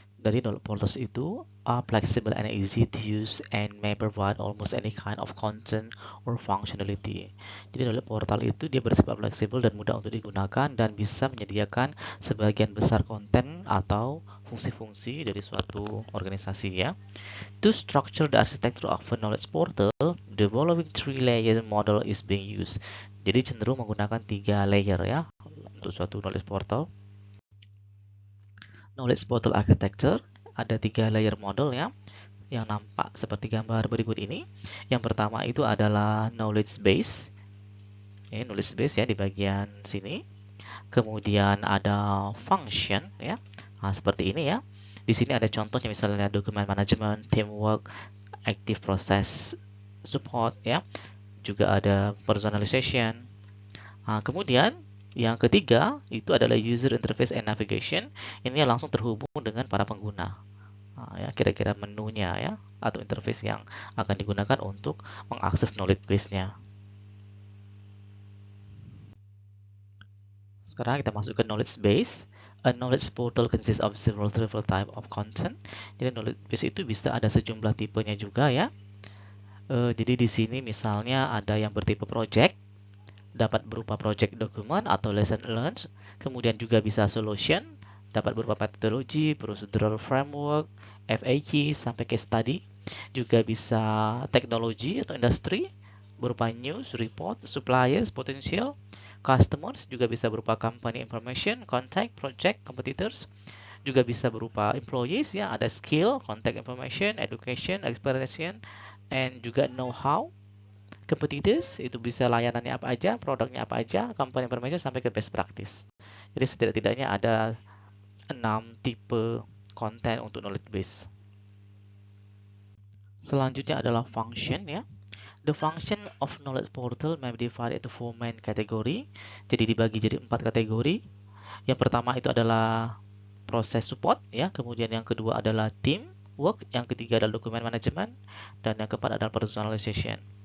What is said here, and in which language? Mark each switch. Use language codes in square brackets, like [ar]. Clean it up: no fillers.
[en] Dari knowledge portals itu are flexible and easy to use and may provide almost any kind of content or functionality. [id] Jadi knowledge portal itu dia bersifat fleksibel dan mudah untuk digunakan dan bisa menyediakan sebagian besar konten atau fungsi-fungsi dari suatu organisasi ya. [en] To structure the architecture of a knowledge portal, the following 3-layer model is being used. [id] Jadi cenderung menggunakan 3 layer ya untuk suatu knowledge portal. Knowledge portal architecture ada 3 layer model ya, yang nampak seperti gambar berikut ini. Yang pertama itu adalah knowledge base. Ini knowledge base ya di bagian sini. Kemudian ada function ya. Nah, seperti ini ya. Di sini ada contohnya misalnya document management, teamwork, active process support ya. Juga ada personalization. Nah, kemudian yang ketiga itu adalah user interface and navigation. Ini langsung terhubung dengan para pengguna. Nah, ya, kira-kira menunya ya atau interface yang akan digunakan untuk mengakses knowledge base-nya. Sekarang kita masuk ke knowledge base. [en] A knowledge portal consists of several type of content. [id] Jadi knowledge base itu bisa ada sejumlah tipenya juga ya. Jadi di sini misalnya ada yang bertipe project, dapat berupa project document atau lesson learned, kemudian juga bisa solution, dapat berupa methodology, procedural framework, FAQ, sampai case study, juga bisa teknologi atau industri, berupa news, report, suppliers, potential, customers, juga bisa berupa company information, contact, project, competitors, juga bisa berupa employees ya, ada skill, contact information, education, experience, and juga know-how. Competitors itu bisa layanannya apa aja, produknya apa aja, company information sampai ke best practice. Jadi setidak-tidaknya ada 6 tipe konten untuk knowledge base. Selanjutnya adalah function ya. [en] The function of knowledge portal may be divided into 4 main category. [id] Jadi dibagi jadi 4 kategori. Yang pertama itu adalah proses support ya, kemudian yang kedua adalah team work, yang ketiga adalah dokumen management, dan yang keempat adalah personalization.